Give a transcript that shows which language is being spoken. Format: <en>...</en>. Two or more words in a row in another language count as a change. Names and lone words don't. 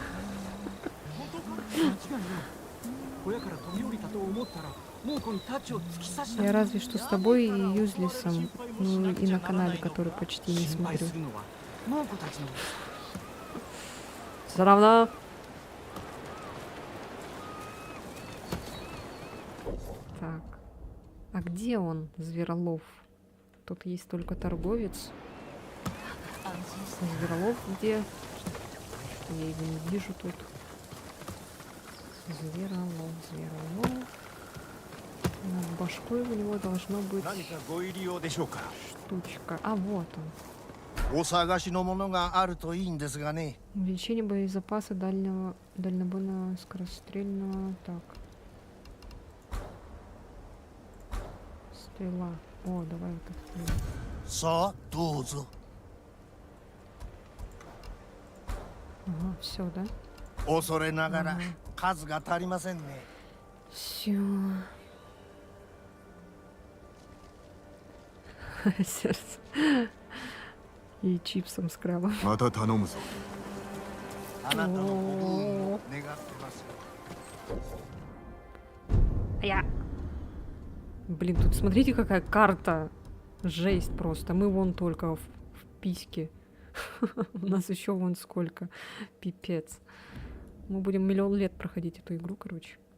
<ja>小屋から飛び降りたと思ったら猛虎に太刀を突き刺した</ja> <ru>Я разве что с тобой и Юзлисом, ну и на канале, который почти не</ru> <ja>心配</ja> <ru>смотрю.</ru> <ja>するのは猛虎たちの</ja> <ru>Все равно. Так. А где он, Зверолов? Тут есть только торговец.</ru> <ja>安心して。</ja> <ru>Зверолов где? Что-то я его не вижу тут. Зверолов. Над башкой у него должно быть</ru> <ja>何かご入り用でしょうか。</ja> <ru>штучка. А, вот он.</ru> <ja>お探しのものがあるといいんですがね。</ja> <ru>Увеличение боезапаса дальнобойного скорострельного. Так. Стрела. О, давай вот это.</ru> <ja>さあどうぞ。</ja> <ru>Ага, все, да?</ru> <ja>恐れながら数が足りませんね。</ja> <ru>Все. Сердце. И чипсом с крабом.</ru> <ja>また頼むぞ。あなたのご分を願ってます。</ja> <ru>Я. Блин, тут смотрите, какая карта. Жесть просто. Мы вон только в письке. У нас еще вон сколько. Пипец. Мы будем миллион лет проходить эту игру, короче.</ru>